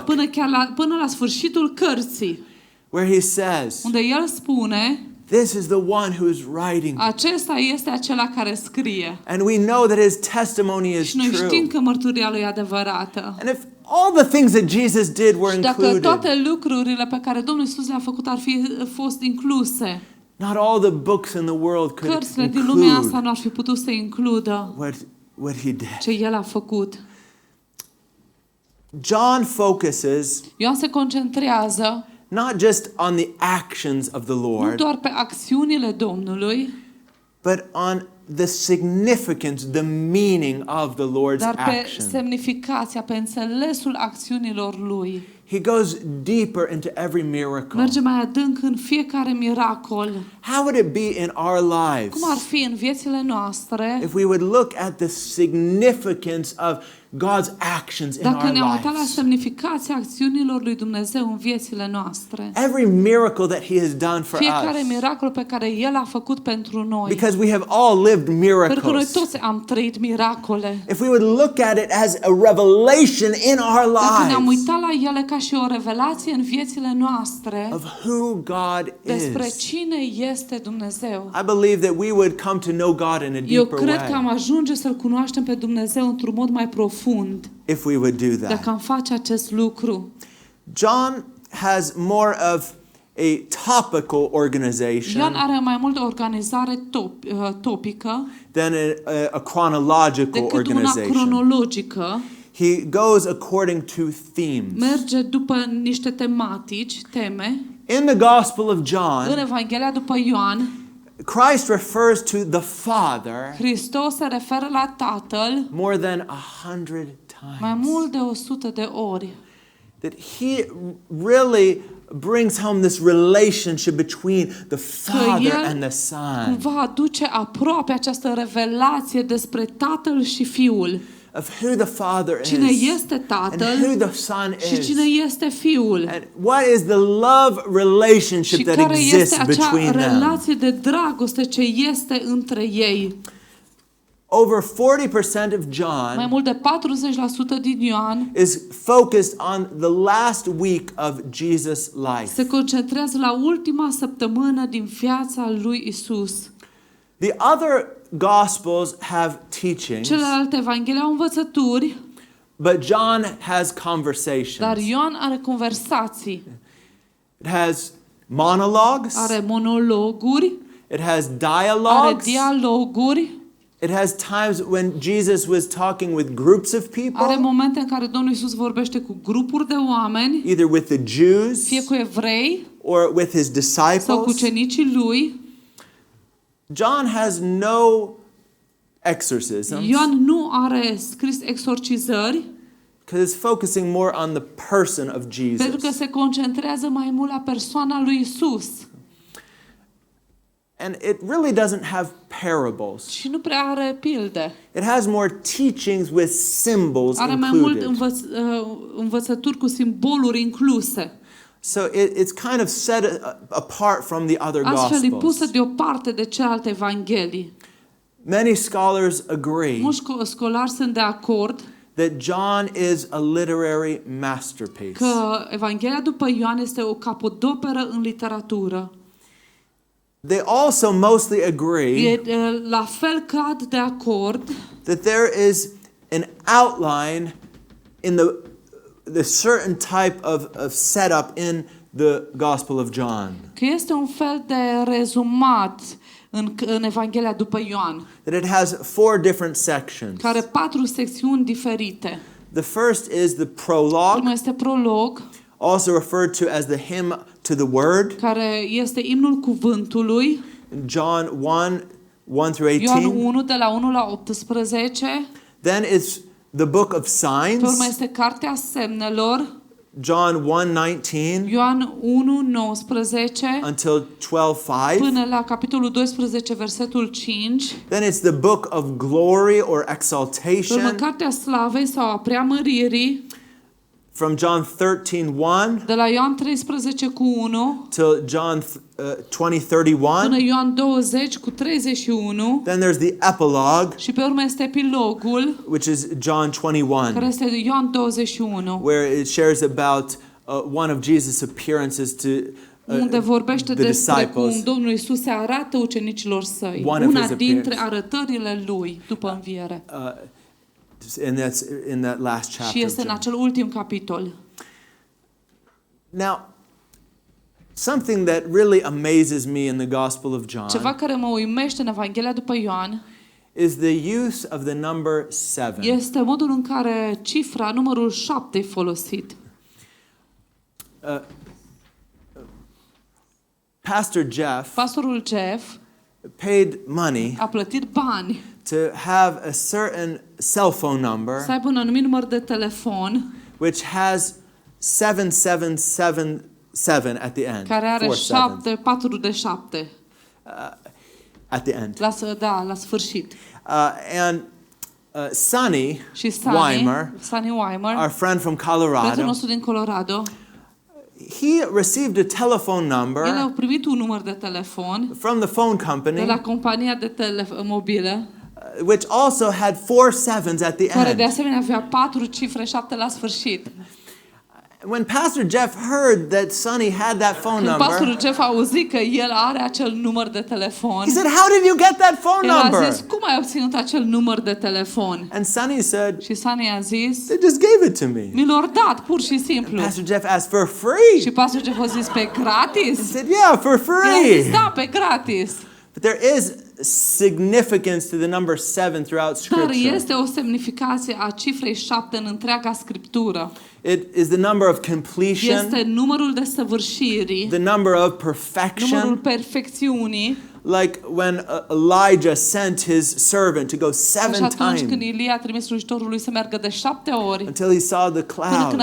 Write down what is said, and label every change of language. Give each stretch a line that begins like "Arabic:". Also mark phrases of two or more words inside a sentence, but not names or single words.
Romanian: Până la sfârșitul cărții,
English: where he says,
Romanian: unde el spune,
English: this is the one who is writing.
Romanian: acesta este acela care scrie.
English: And we know that his testimony is
Romanian: Și noi știm
English: true.
Romanian: că mărturia lui e adevărată.
English: And if all the things that Jesus did were
Romanian: Și dacă
English: included,
Romanian: toate lucrurile pe care Domnul Iisus le-a făcut ar fi fost incluse,
English: not all the books in the world could
Romanian: cărțile din lumea asta
English: include
Romanian: nu ar fi putut să includă
English: what he did.
Romanian: ce el a făcut.
English: John focuses
Romanian: Ioan se concentrează
English: not just on the actions of the
Romanian: nu
English: Lord,
Romanian: doar pe acțiunile Domnului,
English: but on the significance, the meaning of the Lord's
Romanian: dar pe
English: action.
Romanian: semnificația, pe înțelesul acțiunilor lui.
English: He goes deeper into every miracle.
Romanian: Merge mai adânc în fiecare miracol.
English: How would it be in our lives
Romanian: Cum ar fi în viețile noastre
English: if we would look at the significance of God's actions in
Romanian: dacă
English: our
Romanian: ne-am uitat la
English: lives?
Romanian: semnificația acțiunilor lui Dumnezeu în viețile noastre?
English: Every miracle that he has done for
Romanian: Fiecare
English: us.
Romanian: miracol pe care El a făcut pentru noi.
English: Because we have all lived
Romanian: Pentru că noi
English: miracles.
Romanian: toți am trăit miracole.
English: If we would look at it as a revelation in our
Romanian: Dacă ne-am
English: lives
Romanian: uitat la ele ca și o revelație în viețile noastre
English: of who God
Romanian: despre
English: is,
Romanian: cine este Dumnezeu.
English: I believe that we would come to know God in a
Romanian: Eu
English: deeper
Romanian: cred că am
English: way
Romanian: ajunge să-L cunoaștem pe Dumnezeu într-un mod mai profund
English: if we would do
Romanian: dacă
English: that.
Romanian: am face acest lucru.
English: John has more of a topical
Romanian: Ioan
English: organization
Romanian: are mai mult o organizare topică
English: than a chronological
Romanian: decât una
English: organization.
Romanian: cronologică.
English: He goes according to themes.
Romanian: Merge după niște tematici, teme.
English: In the Gospel of
Romanian: În
English: John,
Romanian: Evanghelia după Ioan,
English: Christ refers to the Father
Romanian: Hristos se referă la Tatăl
English: more than 100
Romanian: mai
English: times.
Romanian: mult de 100 de ori.
English: That he really brings home this relationship between the Father and the Son.
Romanian: Cumva aduce aproape această revelație despre Tatăl și Fiul.
English: Of who the Father is.
Romanian: Cine este
English: And
Romanian: Tatăl
English: who the Son
Romanian: și
English: is.
Romanian: cine este Fiul.
English: And what is the love relationship
Romanian: Și
English: that
Romanian: care este
English: exists
Romanian: acea
English: between them.
Romanian: relație de dragoste ce este între ei.
English: Over 40% of
Romanian: Mai
English: John
Romanian: mult de 40% din Ioan
English: is focused on the last week of Jesus' life.
Romanian: se concentrează la ultima săptămână din viața lui Isus.
English: The other Gospels have teachings,
Romanian: Celelalte evanghelii au învățături,
English: but John has conversations.
Romanian: dar Ioan are conversații,
English: It has monologues.
Romanian: are monologuri,
English: It has
Romanian: are
English: dialogues.
Romanian: dialoguri,
English: It has times when Jesus was talking with groups of
Romanian: are
English: people,
Romanian: momente în care Domnul Isus vorbește cu grupuri de oameni,
English: either with the Jews
Romanian: fie cu evrei
English: or with his
Romanian: sau cu
English: disciples.
Romanian: ucenicii lui.
English: John has no exorcisms
Romanian: Ioan nu are scris exorcizări,
English: because it's focusing more on the person of
Romanian: pentru că
English: Jesus.
Romanian: se concentrează mai mult la persoana lui Isus.
English: And it really doesn't have parables.
Romanian: Și nu prea are pilde.
English: It has more teachings with symbols
Romanian: Are mai mult
English: included.
Romanian: învățături cu simboluri incluse.
English: So it's kind of set apart from the other
Romanian: Astfel e pusă
English: Gospels.
Romanian: deoparte de celelalte evanghelii.
English: Many scholars agree
Romanian: Mulți școlari sunt de acord
English: that John is a literary masterpiece.
Romanian: că Evanghelia după Ioan este o capodoperă în literatură.
English: They also mostly agree
Romanian: La fel cad de acord
English: that there is an outline in the certain type of setup in the Gospel of John.
Romanian: că este un fel de rezumat în Evanghelia după Ioan,
English: That it has 4 different sections.
Romanian: care 4 secțiuni diferite.
English: The first is the prologue,
Romanian: Primul este prolog,
English: also referred to as the hymn to the word.
Romanian: care este imnul cuvântului,
English: John 1 through
Romanian: Ioan
English: 18.
Romanian: 1 de la 1 la 18.
English: Then it's the book of
Romanian: Pe urmă
English: signs.
Romanian: este cartea semnelor,
English: John 1:19
Romanian: Ioan 1, 19,
English: until 12:5.
Romanian: până la capitolul 12, versetul 5.
English: Then it's the book of glory or
Romanian: Pe urmă
English: exaltation
Romanian: cartea slavei sau a preamăririi,
English: from John 13:1
Romanian: de la Ioan 13 cu 1
English: till John 20:31.
Romanian: până Ioan 20 cu 31.
English: Then there's the epilogue,
Romanian: Și pe urmă este epilogul,
English: which is John
Romanian: care
English: 21,
Romanian: este Ioan 21,
English: where it shares about one of Jesus' appearances to
Romanian: unde vorbește
English: the
Romanian: despre cum
English: disciples.
Romanian: Domnul Isus se arată ucenicilor săi.
English: One of
Romanian: Una
English: his
Romanian: dintre
English: appearances.
Romanian: arătările lui după înviere.
English: And that's in that last chapter.
Romanian: Și este
English: of
Romanian: în
English: John.
Romanian: acel ultim capitol.
English: Now, something that really amazes me in the Gospel of John
Romanian: Ceva care mă uimește în Evanghelia după Ioan
English: is the use of the number 7.
Romanian: este modul în care cifra, numărul 7 e folosit.
English: Pastor Jeff
Romanian: Pastorul Jeff
English: paid money
Romanian: a plătit bani
English: to have a certain cell phone number
Romanian: să aibă un anumit număr de telefon
English: which has 7777 at the end.
Romanian: care are
English: 4 sevens
Romanian: 7, 4 de 7
English: at the end.
Romanian: la sfârșit.
English: And Sonny
Romanian: Și
English: Weimer,
Romanian: Sunny Weimer,
English: our friend from
Romanian: prietenul
English: Colorado,
Romanian: nostru din Colorado,
English: he received a telephone
Romanian: el a
English: number
Romanian: primit un număr de telefon
English: from the phone
Romanian: de
English: company
Romanian: la compania de mobilă,
English: which also had 4 sevens at the
Romanian: care de
English: end.
Romanian: asemenea avea 4 cifre, 7 la sfârșit.
English: When Pastor Jeff heard that Sonny had that phone
Romanian: Când pastorul
English: number,
Romanian: Jeff a auzit că el are acel număr de telefon,
English: he said, "How did you get that phone
Romanian: el a
English: number?"
Romanian: zis, cum ai obținut acel număr de telefon?
English: And Sonny said,
Romanian: Și Sunny a zis,
English: "They just gave it to me."
Romanian: mi l-au dat, pur și simplu.
English: Pastor Jeff asked for free.
Romanian: Și pastorul Jeff a zis, pe gratis?
English: He said, "Yeah, for
Romanian: El a zis,
English: free."
Romanian: da, pe gratis.
English: But there is significance to the number 7 throughout
Romanian: Dar
English: Scripture.
Romanian: este o semnificație a cifrei 7 în întreaga Scriptură.
English: It is the number of completion,
Romanian: Este numărul desăvârșirii,
English: the number of
Romanian: numărul
English: perfection.
Romanian: perfecțiunii.
English: like when Elijah sent his servant to go 7
Romanian: Așa atunci când
English: times
Romanian: Ilie a trimis slujitorul lui să meargă de 7 ori,
English: until he saw the
Romanian: până când a